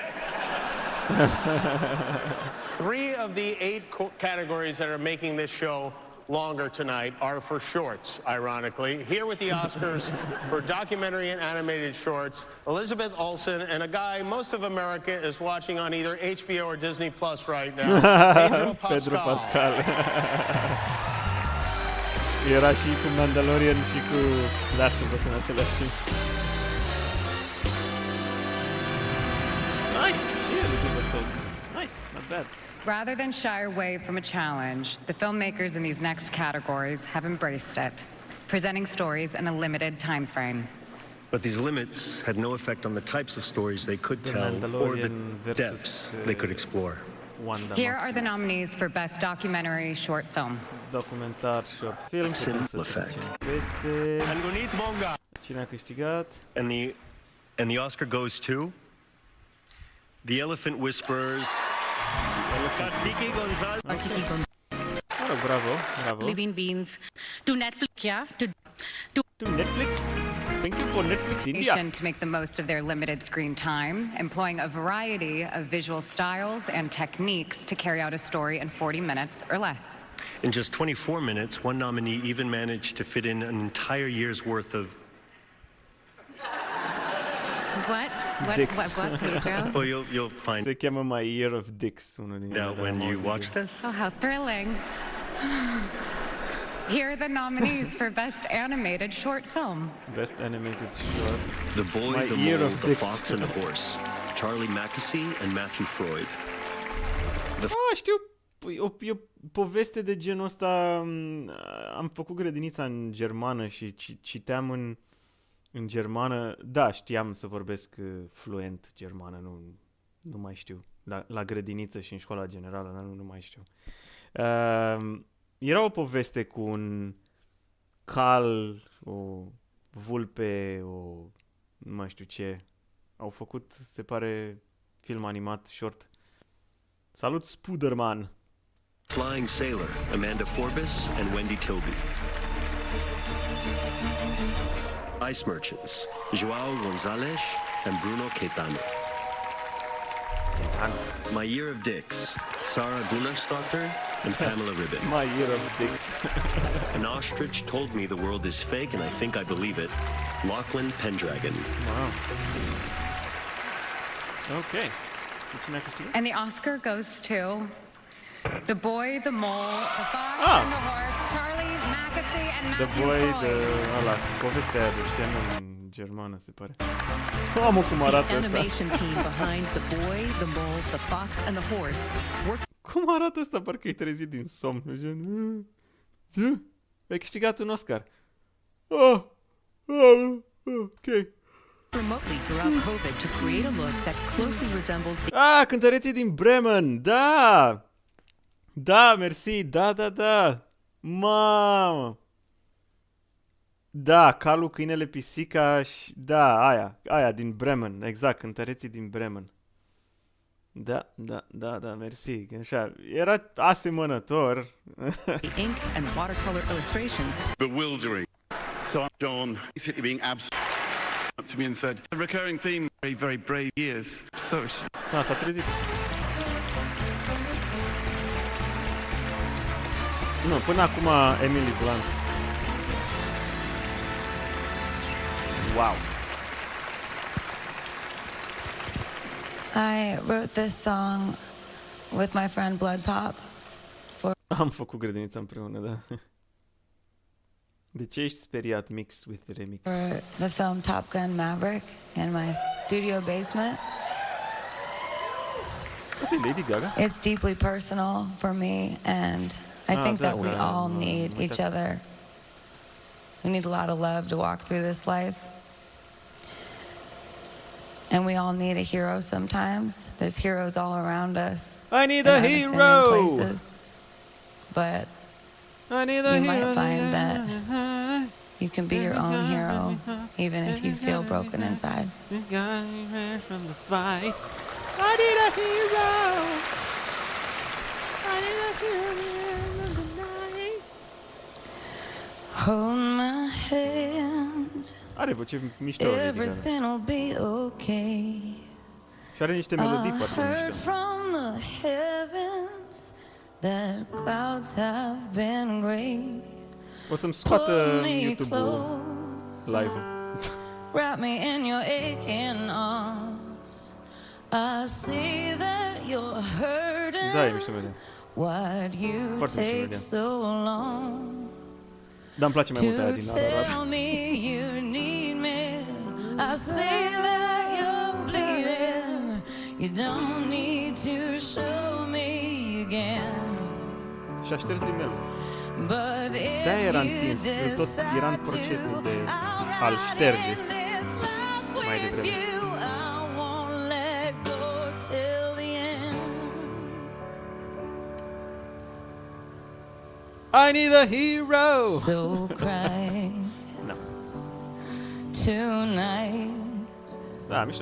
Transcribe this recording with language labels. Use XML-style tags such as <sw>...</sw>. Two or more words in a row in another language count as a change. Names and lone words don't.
<en>3 of the 8 categories that are making this show longer tonight are for shorts, ironically. Here with the Oscars for documentary and animated shorts, Elizabeth Olsen and a guy most of America is watching on either HBO or Disney Plus right now,</en> <ro>Pedro Pascal. Era și cu Mandalorian și cu Last of Us în același timp.</ro> <en>Nice! Nice, not bad. Rather than shy away from a challenge, the filmmakers in these next categories have embraced it, presenting stories in a limited time frame. But these limits had no effect on the types of stories they could tell or the depths they could explore. Here are the nominees for Best Documentary Short Film. Documentar short film. Simple effect.</en> <ro>Cine a câștigat?</ro> <en>And the Oscar goes to The Elephant Whisperers. Tiki Gonzalez. Oh, bravo, bravo. Living Beings. To Netflix, yeah? To Netflix? Thank you for Netflix India. To make the most of their limited screen time, employing a variety of visual styles and techniques to carry out a story in 40 minutes or less. In just 24 minutes, one nominee even managed to fit in an entire year's worth of... What? Dicks. What, Pedro? Well, you'll find...</en> <ro>Se cheamă My Year of Dicks, unul din</ro> <en>Yeah, when you watch this. Oh, how thrilling. Here are the nominees for Best Animated Short Film. Best Animated Short. The Boy, My the Year Mole, of the Dicks. Fox and the Horse. Charlie Mackesy and Matthew Freud.</en> <ro>Știu, e o poveste de genul ăsta. Am făcut grădinița în germană și citeam în germană. Da, știam să vorbesc fluent germană, nu mai știu. La grădiniță și în școala generală, dar nu mai știu. Era o poveste cu un cal, o vulpe, nu mai știu ce. Au făcut, se pare, film animat short. Salut, Spuderman!</ro> <en>Flying Sailor, Amanda Forbes and Wendy Toby. Ice Merchants, Joao Gonzalez and Bruno Caetano. My Year of Dicks, Sarah Gunnarsdottir and Pamela Ribben. My Year of Dicks. An ostrich told me the world is fake, and I think I believe it. Lachlan Pendragon. Wow. Okay. And the Oscar goes to The Boy, the Mole, the Fox and the Horse, Charlie Mackesy and Matthew</en> <ro>Ăla, povestea aia de știam în germană, se pare. Mamă, cum arată</ro> <en>The</en> <ro>asta.</ro> <en>animation team behind The Boy, the Mole, the Fox and the Horse worked...</en> <ro>Cum arată asta? Parcă e trezit din somn. Gen... Ai câștigat un Oscar. Ok.</ro> <en>remotely throughout COVID to create a look that closely resembled the...</en> <ro>Cântăreții din Bremen! Da! Da, mersi! Da! Mamă! Da, calul, câinele, pisica și... Da, aia din Bremen. Exact, cântăreții din Bremen. Da, mersi. Așa, era asemănător.</ro> <en>ink and watercolor illustrations. Bewildering. So John basically being absent to me and said, a recurring theme, very, very brave years. So</en> <ro>s-a trezit. Nu, până acum Emily Blunt.</ro> <en>Wow. I wrote this song with my friend Blood Pop for</en> <ro>Am făcut grădinița împreună, da. De ce ești speriat?</ro> <en>Mix with remix. For the film Top Gun Maverick in my studio basement.</en> <ro>Asta e Lady Gaga?</ro> <en>It's deeply personal for me, and I think that we all need each other. We need a lot of love to walk through this life. And we all need a hero sometimes. There's heroes all around us. I need a hero! Places. But you might find that you can be your own hero, even if you feel broken inside. From the fight. I need a hero! I need a hero in the night. Hold my hand.</en> <ro>Are voce mișto, Lady Gaga.</ro> <en>Everything will be okay.</en> <ro>Și are niște melodii foarte</ro> <en>I</en> <ro>mișto.</ro> <en>heard from the heavens that clouds have been gray.</en> <ro>O să-mi scoată YouTube-ul live-ul.</ro> <en>Wrap me in your aching arms. I see that you're hurting.</en> <ro>Da, e mișto melodie.</ro> <en>Why'd you take so long?</en> <ro>Dar îmi place mai mult aia din Ararat.</ro> <en>Tell me you need me. I see that you're bleeding. You don't need to show me again.</en> <ro>Și-a șters rimel. De-aia era întins. Eu tot era în procesul de a-l șterge mai devreme.</ro> <en>I need a hero! So cry no. Tonight.</en> <ro>Da, mișto.</ro>